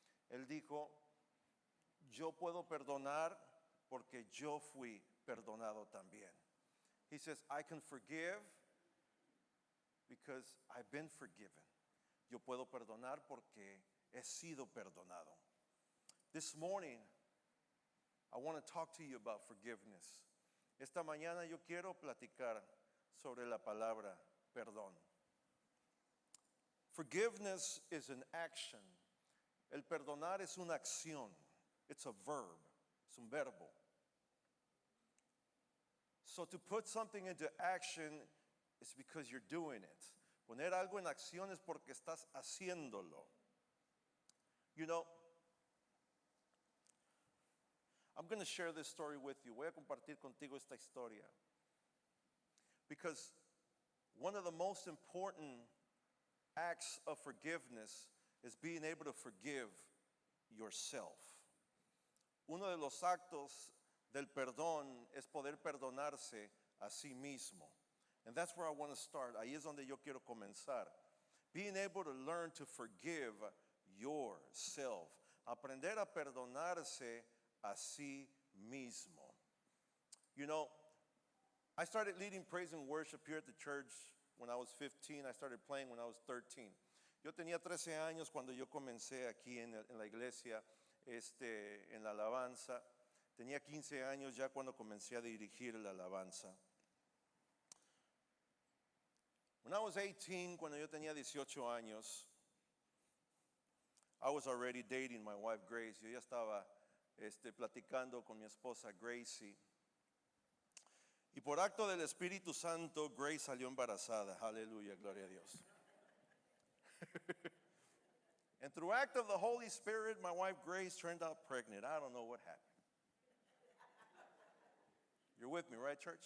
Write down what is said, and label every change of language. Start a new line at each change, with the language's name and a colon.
Spanish: Él dijo, yo puedo perdonar porque yo fui perdonado también.
English: He says, I can forgive because I've been forgiven.
Spanish: Yo puedo perdonar porque he sido perdonado.
English: This morning, I want to talk to you about forgiveness.
Spanish: Esta mañana yo quiero platicar sobre la palabra perdón.
English: Forgiveness is an action.
Spanish: El perdonar es una acción.
English: It's a verb. Es un verbo. So to put something into action is because you're doing it.
Spanish: Poner algo en acción es porque estás haciéndolo.
English: You know, I'm going to share this story with you.
Spanish: Voy a compartir contigo esta historia. Because one of the most important acts of forgiveness is being able to forgive yourself. Uno de los actos del perdón es poder perdonarse a sí mismo.
English: And that's where I want to start.
Spanish: Ahí es donde yo quiero comenzar.
English: Being able to learn to forgive yourself.
Spanish: Aprender a perdonarse a sí mismo.
English: You know, I started leading praise and worship here at the church when I was 15. I started playing when I was 13.
Spanish: Yo tenía 13 años cuando yo comencé aquí en la iglesia, en la alabanza. Tenía 15 años ya cuando comencé a dirigir la alabanza.
English: When I was 18, cuando yo tenía 18 años, I was already dating my wife Grace.
Spanish: Yo ya estaba platicando con mi esposa Gracie. Y por acto del Espíritu Santo, Grace salió embarazada. Aleluya, gloria a Dios.
English: And through act of the Holy Spirit, my wife Grace turned out pregnant. I don't know what happened. You're with me, right, church?